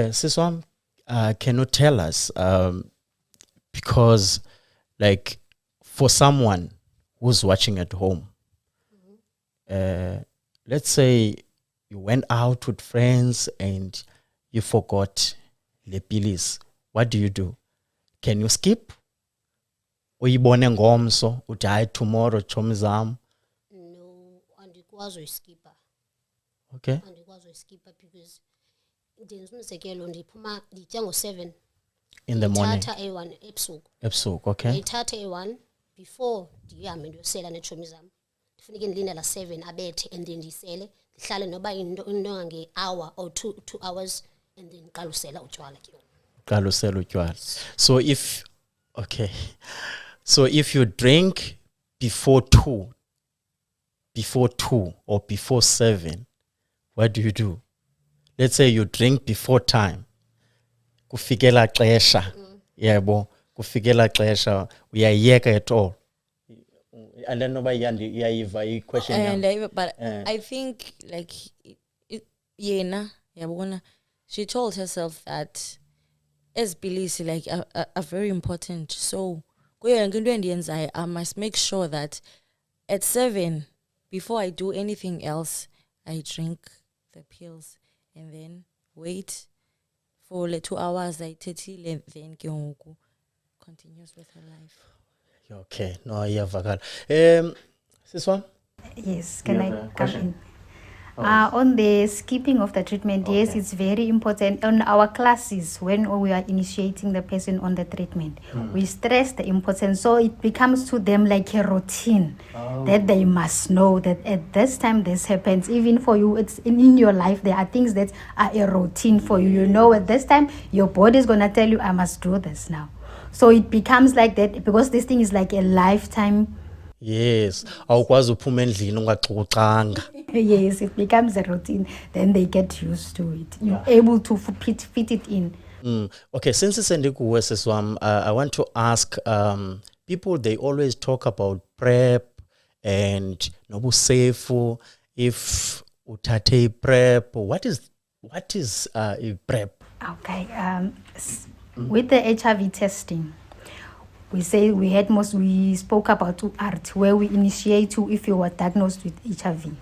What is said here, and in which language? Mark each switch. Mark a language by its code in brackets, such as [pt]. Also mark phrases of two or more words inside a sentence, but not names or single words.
[en] Okay, Siswam, can you tell us, because like for someone who's watching at home, let's say you went out with friends and you forgot lepilis, what do? Can you skip? [xh] Uyibone ngomso uthi hayi tomorrow chomi zam? No, andikwazi uyiskipha. [en] Okay. [xh] Andikwazi uyiskipha because ndenza umzekelo ndiphuma nditya ngo-7 [en] in the morning. [xh] Ndithatha eyi-1 ebusuku, okay. Ndithatha eyi-1 before ndihambe ndiyosela neetshomi zam. Ndifuneke ndilindela 7 abethe, [en] and then [xh] ndisele ndihlale noba into nge- [en] hour or 2 hours, and then [xh] ndiqala usela utywala ke. Qala usela utywala. [en] So if you drink before 2 or before 7, what do? Let's say you drink before time. [xh] Kufikela xesha. Yebo, kufikela xesha uyayeka [en] at all. And then nobody yayiva question. But I think like [xh] yena yabona, [en] she told herself that as Bilisi like are very important. So I must make sure that at 7, before I do anything else, I drink the pills and then wait for like 2 hours like 30 then [xh] ke ngoku [en] continues with her life. Okay, no, iyavakala. This one? Yes, You can have I a come question? in? On the skipping of the treatment, yes, it's very important. On our classes, when we are initiating the person on the treatment, we stress the importance, so it becomes to them like a routine that they must know that at this time this happens. Even for you, it's in your life, there are things that are a routine for you. You know, at this time, your body is going to tell you, I must do this now. So it becomes like that because this thing is like a lifetime. Yes, [xh] awukwazi uphuma endlini ungaxoxanga. [en] Yes, it becomes a routine. Then they get used to it. You're able to fit it in. Okay, since it's [xh] kuwe siswam, [en] I want to ask people, they always talk about PrEP and nobusefu. If uthathe PrEP, what is a PrEP? Okay. With the HIV testing, we spoke about ART, where we initiate you if you were diagnosed with HIV.